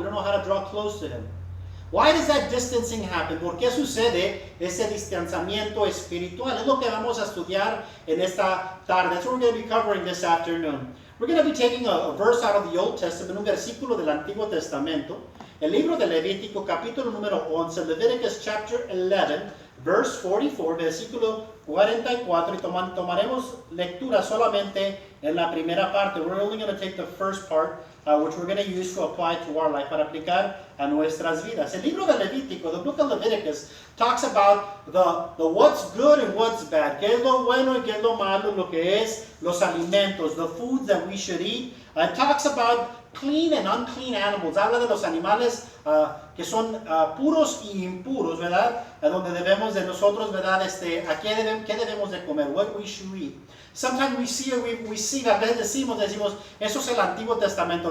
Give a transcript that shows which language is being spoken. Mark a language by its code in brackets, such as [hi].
[en] We don't know how to draw close to Him. Why does that distancing happen? [es] ¿Por qué sucede ese distanciamiento espiritual? Es lo que vamos a estudiar en esta tarde. [en] That's what we're going to be covering this afternoon. We're going to be taking a verse out of the Old Testament, [es] un versículo del Antiguo Testamento. El libro de Levítico, capítulo número 11, [en] Leviticus chapter 11, verse 44, [es] versículo 44, y tomaremos lectura solamente en la primera parte. [en] We're only going to take the first part, which we're going to use to apply to our life, [es] para aplicar a nuestras vidas. El libro de Levítico, [en] the book of Leviticus, talks about the what's good and what's bad. [es] ¿Qué es lo bueno y qué es lo malo? Lo que es los alimentos, [en] the foods that we should eat. It talks about clean and unclean animals. [es] Habla de los animales que son puros y impuros, ¿verdad? Donde debemos de nosotros, ¿verdad? ¿Qué debemos de comer? [en] What we should eat. Sometimes we see, [es] a veces decimos, eso es el Antiguo Testamento.